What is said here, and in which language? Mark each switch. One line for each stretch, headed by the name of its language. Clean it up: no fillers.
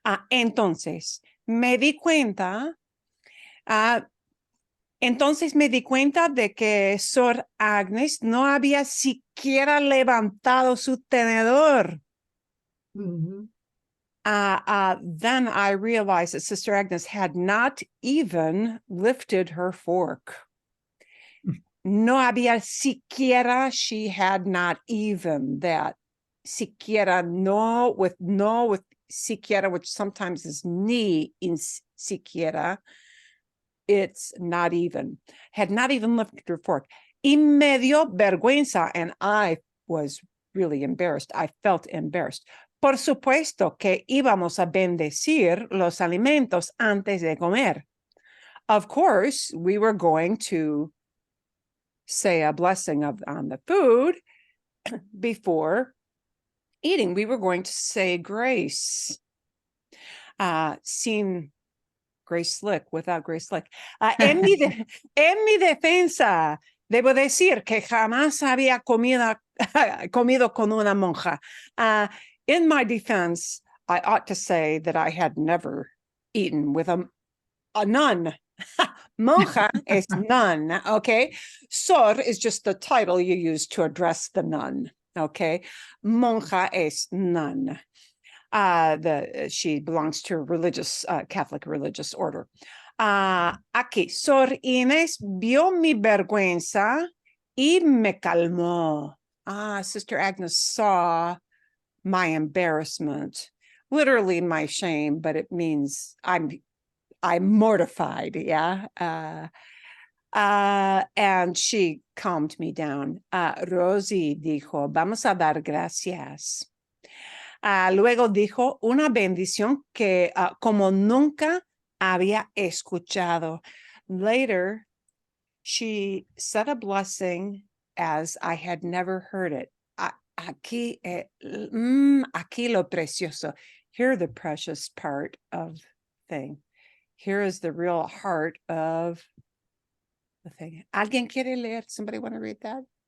Spanish: Entonces, me di cuenta de que Sor Agnes no había siquiera levantado su tenedor. Mhm.
English: Then I realized that Sister Agnes had not even lifted her fork.
Spanish: No había siquiera,
English: she had not even that. Siquiera, no with siquiera, which sometimes is ni in siquiera. It's not even. Had not even lifted her fork.
Spanish: Y me dio vergüenza,
English: and I was really embarrassed. I felt embarrassed.
Spanish: Por supuesto que íbamos a bendecir los alimentos antes de comer.
English: Of course, we were going to say a blessing on the food before eating. We were going to say grace. Sin Grace Slick, without Grace Slick.
Spanish: En mi defensa, debo decir que jamás había comido con una monja.
English: In my defense, I ought to say that I had never eaten with a nun. Monja is nun, okay? Sor is just the title you use to address the nun, okay? Monja es nun. She belongs to a religious, Catholic religious order.
Spanish: Aquí, Sor Inés vio mi vergüenza y me calmó.
English: Sister Agnes saw my embarrassment, literally my shame, but it means I'm mortified, yeah? And she calmed me down.
Spanish: Rosie dijo, vamos a dar gracias. Luego dijo una bendición que como nunca había escuchado.
English: Later, she said a blessing as I had never heard it.
Spanish: Aquí lo precioso.
English: Here, the precious part of thing. Here is the real heart of the thing.
Spanish: ¿Alguien quiere leer?
English: Somebody want to read that?